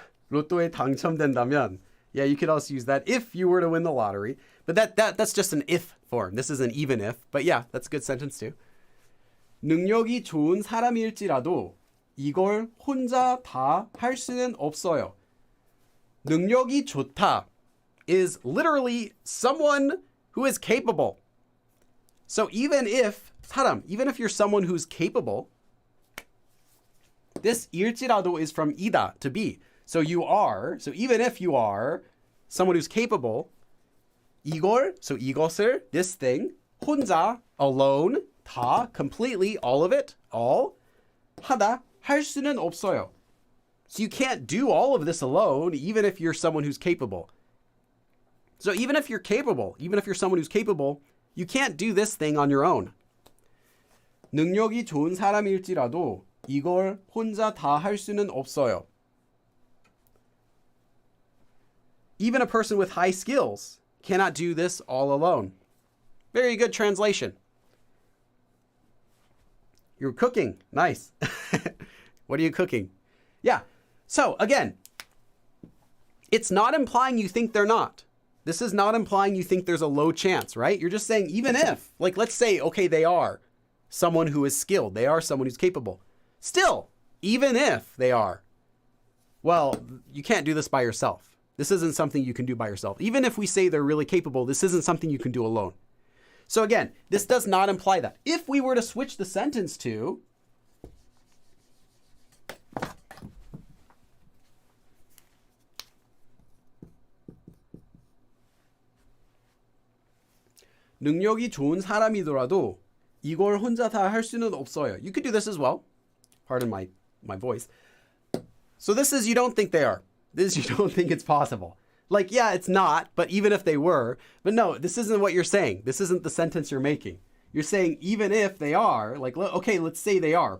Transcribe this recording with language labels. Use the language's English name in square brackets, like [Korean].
[Korean] 로또에 당첨된다면, [English] yeah, you could also use that if you were to win the lottery. But that's just an if form. This is an even if. But yeah, that's a good sentence too. [Korean] 능력이 좋은 사람일지라도 이걸 혼자 다 할 수는 없어요. 능력이 좋다 [English] is literally someone who is capable. So even if you're someone who's capable, this 일지라도 is from 이다, to be. So even if you are someone who's capable, 이것을, this thing, 혼자, alone, 다, completely, all of it, all, 하다, [Korean] 할 수는 없어요. [English] So you can't do all of this alone, even if you're someone who's capable. So even if you're someone who's capable, you can't do this thing on your own. [Korean] 능력이 좋은 사람일지라도 이걸 혼자 다 할 수는 없어요. [English] Even a person with high skills cannot do this all alone. Very good translation. You're cooking. Nice. What are you cooking? Yeah. So again, it's not implying you think they're not. This is not implying you think there's a low chance, right? You're just saying even if, like let's say, okay, they are someone who is skilled. They are someone who's capable. Still, even if they are, well, you can't do this by yourself. This isn't something you can do by yourself. Even if we say they're really capable, this isn't something you can do alone. So again, this does not imply that. If we were to switch the sentence to, [Korean] 능력이 좋은 사람이더라도 이걸 혼자 다 할 수는 없어요. [English] You could do this as well. Pardon my voice. So this is you don't think they are. This you don't think it's possible. Like, yeah, it's not, but even if they were. But no, this isn't what you're saying. This isn't the sentence you're making. You're saying even if they are, like, okay, let's say they are.